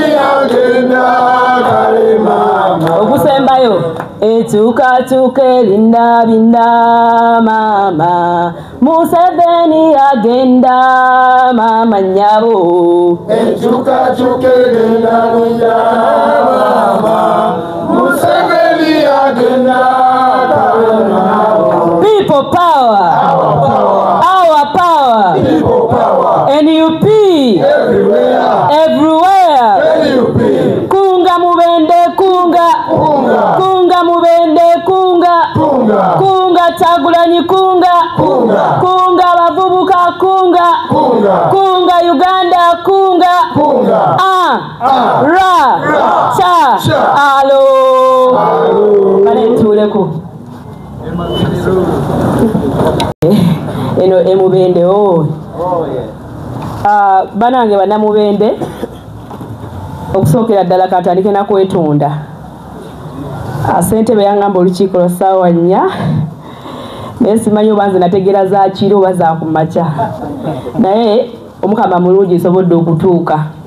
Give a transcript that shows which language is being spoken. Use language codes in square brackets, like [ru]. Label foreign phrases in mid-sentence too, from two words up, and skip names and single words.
[lg] agenda kale maama okusembayo enkyukakyuka ebindabinda maama Museveni agenda maama nyabo enkyukakyuka ebindabinda maama Museveni agenda kale maama. [en] People power. Our power. People power. NUP. Everywhere. NUP. [lg] Kunga mubende kunga. Kunga mubende kunga. Kunga Kyagulanyi kunga. Kunga bavubuka kunga. Kunga Uganda kunga. Ra. Cha. Alo. Kale ntuleko. Eno emubende banange bannamubende okusookera ddala katandike nakwetonda ssentebe yangamba olukiiko lwa ssaawa 4 naye simanyi oba nze nategeera za kiro oba za kumakya naye omukama mulungi esobodde okutuuka.